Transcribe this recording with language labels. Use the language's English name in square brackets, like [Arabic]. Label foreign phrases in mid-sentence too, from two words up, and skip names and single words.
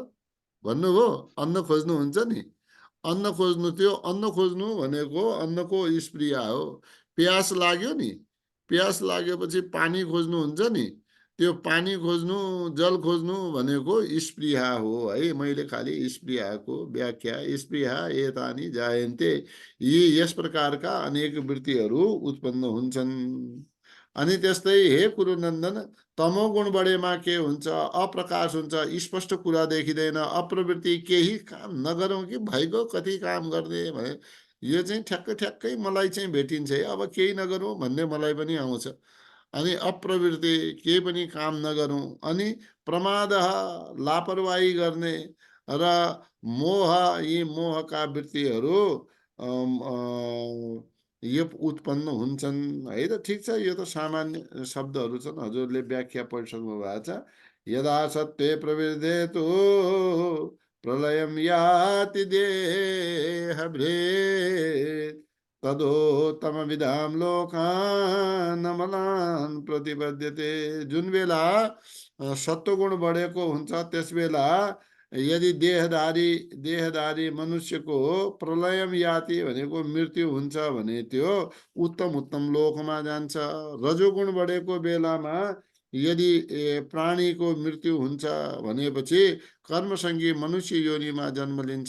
[Nepali] भन्नुभयो अन्न खोज्नुहुन्छ नि। अन्न खोज्नु, त्यो अन्न खोज्नु भनेको अन्नको स्प्रिया हो। प्यास लाग्यो नि, प्यास लागेपछि पानी खोज्नुहुन्छ नि, त्यो पानी खोज्नु, जल खोज्नु भनेको स्प्रिया हो है। मैले खालि स्प्रियाको व्याख्या, [Sanskrit] स्प्रिया एतानि जायन्ते, [Nepali] यी यस प्रकारका अनेक वृत्तिहरू उत्पन्न हुन्छन्। अनि त्यस्तै हे कुरुनन्दन, तमोगुण बढेमा के हुन्छ? अप्रकाश हुन्छ, स्पष्ट कुरा देखिँदैन, अप्रवृत्ति, केही काम नगरौँ कि भइगयो, कति काम गर्ने भने यो चाहिँ ठ्याक्कै मलाई चाहिँ भेटिन्छ है, अब केही नगरौँ भन्ने मलाई पनि आउँछ। अनि अप्रवृत्ति, केही पनि काम नगरौँ। अनि प्रमाद, लापरवाही गर्ने, र मोह, यी मोहका वृत्तिहरू यो उत्पन्न हुन्छन् है त। ठिक छ, यो त सामान्य शब्दहरू छन्, हजुरले व्याख्या पढिसक्नु भएको छ। [Sanskrit] यदा सत्त्वे प्रवृद्धेतु प्रलयं याति देहभृत् तदोत्तमविदां लोकान् अमलान् प्रतिपद्यते। [Nepali] जुन बेला सत्वगुण बढेको हुन्छ त्यस बेला यदि देहधारी मनुष्यको [Sanskrit] प्रलयम याति [Nepali] भनेको मृत्यु हुन्छ भने त्यो उत्तम लोकमा जान्छ। रजोगुण बढेको बेलामा यदि प्राणीको मृत्यु हुन्छ भनेपछि कर्मसंगी मनुष्य योनिमा जन्म लिन्छ।